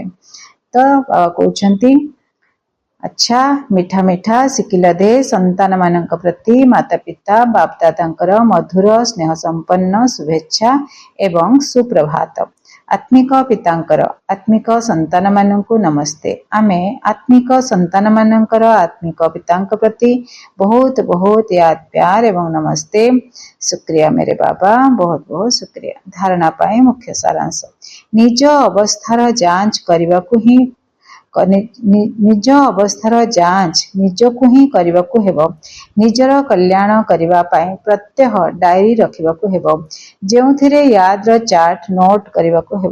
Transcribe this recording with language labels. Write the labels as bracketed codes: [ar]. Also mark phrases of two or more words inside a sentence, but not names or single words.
[or] ତ କହୁଛନ୍ତି, ଆଚ୍ଛା, ମିଠା ମିଠା ଶିଖିଲ ଦେ ସନ୍ତାନ ମାନଙ୍କ ପ୍ରତି ମାତା ପିତା ବାପଦାଦାଙ୍କର ମଧୁର ସ୍ନେହ ସମ୍ପନ୍ନ ଶୁଭେଚ୍ଛା ଏବଂ ସୁପ୍ରଭାତ। ଆତ୍ମିକ ପିତାଙ୍କର ଆତ୍ମିକ ସନ୍ତାନ ମାନଙ୍କୁ ନମସ୍ତେ। ଆମେ ଆତ୍ମିକ ସନ୍ତାନ ମାନଙ୍କର ଆତ୍ମିକ ପିତାଙ୍କ ପ୍ରତି ବହୁତ ବହୁତ [hi] याद प्यार [or] ଏବଂ ନମସ୍ତେ। [hi] ଶୁକ୍ରିୟା मेरे बाबा, [or] ବହୁତ ବହୁତ ଶୁକ୍ରିୟା। ଧାରଣା ପାଇଁ ମୁଖ୍ୟ ସାରାଂଶ। ନିଜ ଅବସ୍ଥାର ଯାଞ୍ଚ କରିବାକୁ ହିଁ ନିଜ ଅବସ୍ଥାର ଯାଞ୍ଚ ନିଜକୁ ହିଁ କରିବାକୁ ହେବ। ନିଜର କଲ୍ୟାଣ କରିବା ପାଇଁ ପ୍ରତ୍ୟହ ଡାଏରୀ ରଖିବାକୁ ହେବ, ଯେଉଁଥିରେ ୟାଦର ଚାର୍ଟ ନୋଟ କରିବାକୁ ହେବ।